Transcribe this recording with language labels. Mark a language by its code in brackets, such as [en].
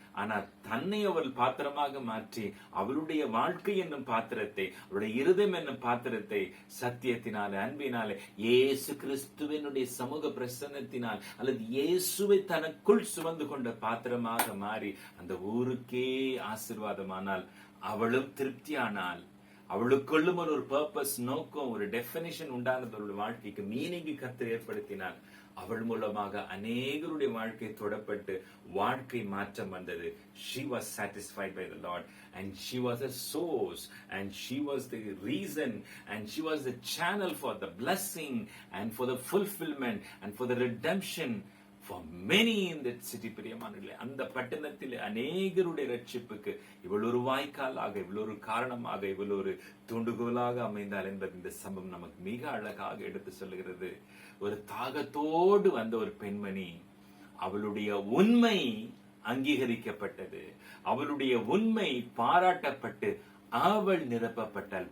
[ta] ஆனா தன்னை அவள் பாத்திரமாக மாற்றி அவளுடைய வாழ்க்கை என்னும் பாத்திரத்தை, அவருடைய இருதயம் என்னும் பாத்திரத்தை சத்தியத்தினாலே, அன்பினாலே, இயேசு கிறிஸ்துவினுடைய சமூக பிரசன்னத்தினால் அல்லது இயேசுவை தனக்குள் சுமந்து கொண்ட பாத்திரமாக மாறி அந்த ஊருக்கே ஆசீர்வாதமானால், அவளும் திருப்தியானால். அவளுக்குள்ளும் ஒரு பர்பஸ், நோக்கம், ஒரு டெபினிஷன் உண்டானது. அவளுடைய வாழ்க்கைக்கு மீனிங் கர்த்தர் ஏற்படுத்தினார். அவள் மூலமாக அநேகருடைய வாழ்க்கை தொடப்பட்டு வாழ்க்கை மாற்றம் வந்தது. [en] She was satisfied by the Lord and she was a source and she was the reason and she was the channel for the blessing and for the fulfillment and for the redemption for many in that city. [ta] பிரியமானவர்களே, அந்த பட்டணத்தில் அநேகருடைய ரட்சிப்புக்கு இவள் ஒரு வாய்க்காலாக, இவள் ஒரு காரணமாக, இவள் ஒரு தூண்டுகோலாக அமைந்தாள் என்பது இந்த சம்பவம் நமக்கு மிக அழகாக எடுத்து சொல்லுகிறது. ஒரு தாகத்தோடு வந்த ஒரு பெண்மணி, அவளுடைய உண்மை அங்கீகரிக்கப்பட்டது, அவளுடைய உண்மை பாராட்டப்பட்டு அவள் நிரப்பப்பட்டாள்.